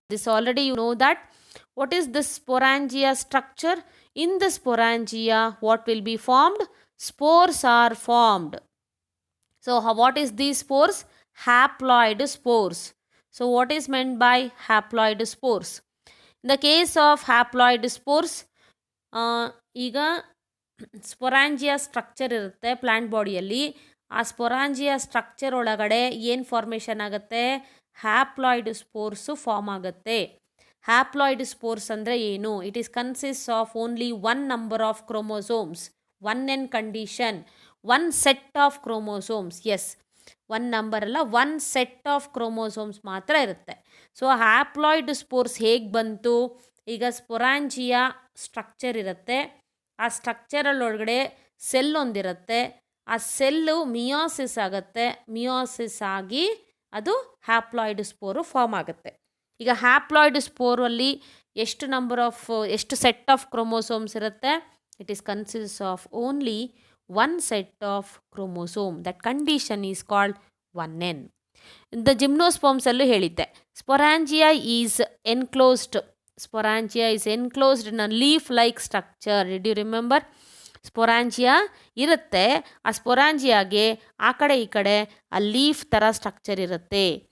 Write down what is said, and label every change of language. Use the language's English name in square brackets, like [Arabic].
[English] This already you know that. What is the sporangia structure? In the sporangia, what will be formed? Spores are formed. So, what is these spores? Haploid spores. So, what is meant by haploid spores? In the case of haploid spores, [Kannada] ಈಗ sporangia structure ಇರುತ್ತೆ plant ಬಾಡಿಯಲ್ಲಿ. ಆ sporangia structure ಒಳಗಡೆ ಏನು formation ಆಗುತ್ತೆ? Haploid ಸ್ಪೋರ್ಸು form ಆಗುತ್ತೆ. Haploid spores ಅಂದರೆ ಏನು? [English] It is consist of only 1 number of chromosomes. 1n condition, 1 set of chromosomes. [Kannada] S, 1 number ಅಲ್ಲ, 1 ಸೆಟ್ ಆಫ್ ಕ್ರೋಮೋಸೋಮ್ಸ್ ಮಾತ್ರ ಇರುತ್ತೆ. ಸೊ ಹ್ಯಾಪ್ಲಾಯ್ಡ್ ಸ್ಪೋರ್ಸ್ ಹೇಗೆ ಬಂತು? ಈಗ ಸ್ಪೊರಾಂಜಿಯಾ ಸ್ಟ್ರಕ್ಚರ್ ಇರುತ್ತೆ, ಆ ಸ್ಟ್ರಕ್ಚರಲ್ಲೊಳಗಡೆ ಸೆಲ್ ಒಂದಿರುತ್ತೆ, ಆ ಸೆಲ್ಲು ಮಿಯೋಸಿಸ್ ಆಗುತ್ತೆ, ಮಿಯೋಸಿಸ್ ಆಗಿ ಅದು ಹ್ಯಾಪ್ಲಾಯ್ಡ್ ಸ್ಪೋರು ಫಾರ್ಮ್ ಆಗುತ್ತೆ. ಈಗ ಹ್ಯಾಪ್ಲಾಯ್ಡ್ ಸ್ಪೋರಲ್ಲಿ ಎಷ್ಟು ಸೆಟ್ ಆಫ್ ಕ್ರೋಮೋಸೋಮ್ಸ್ ಇರುತ್ತೆ? [English] It is consist of only 1 set of chromosome. That condition is called 1n. The gymnosperms [Kannada] ಅಲ್ಲೂ ಹೇಳಿದ್ದೆ, [English] Sporangia is enclosed. Sporangia is enclosed in a leaf like structure. Did you remember? [Kannada] Sporangia ಇರುತ್ತೆ, ಆ ಸ್ಪೊರಾಂಜಿಯಾಗೆ ಆ ಕಡೆ ಈ ಕಡೆ ಆ ಲೀಫ್ ಥರ ಸ್ಟ್ರಕ್ಚರ್ ಇರುತ್ತೆ.